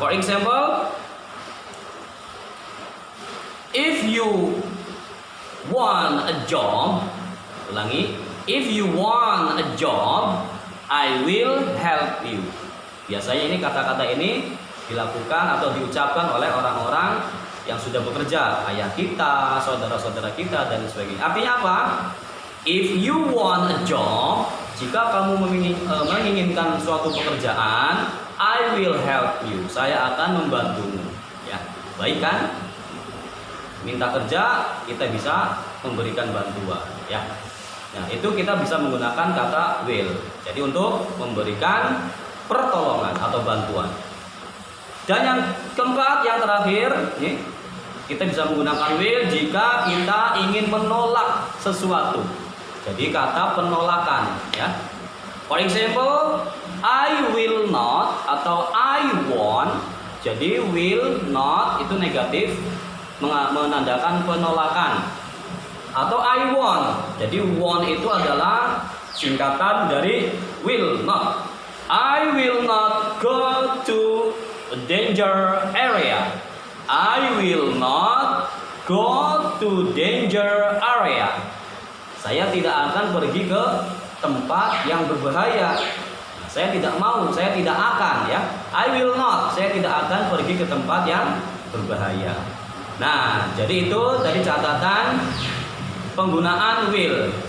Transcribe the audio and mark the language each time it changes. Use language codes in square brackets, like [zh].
[en] For example, if you want a job, ulangi, if you want a job, I will help you. [id] Biasanya ini kata-kata ini dilakukan atau diucapkan oleh orang-orang yang sudah bekerja, ayah kita, saudara-saudara kita dan sebagainya. Artinya apa? [en] If you want a job, [id] jika kamu menginginkan suatu pekerjaan, [en] I will help you. [id] Saya akan membantumu. Ya, baik kan? Minta kerja, kita bisa memberikan bantuan. Ya. Nah, itu kita bisa menggunakan kata will. Jadi untuk memberikan pertolongan atau bantuan. Dan yang keempat, yang terakhir, nih, kita bisa menggunakan will jika kita ingin menolak sesuatu. Jadi kata penolakan, ya. [en] For example, I will not atau I won't. [id] Jadi will not itu negatif, menandakan penolakan. [en] Atau I won't. [id] Jadi won't itu adalah singkatan dari will not. [en] I will not go to a danger area. I will not go to danger area. [id] Saya tidak akan pergi ke tempat yang berbahaya. Saya tidak mau, saya tidak akan ya. [en] I will not, [id] saya tidak akan pergi ke tempat yang berbahaya. Nah, jadi itu tadi catatan penggunaan will.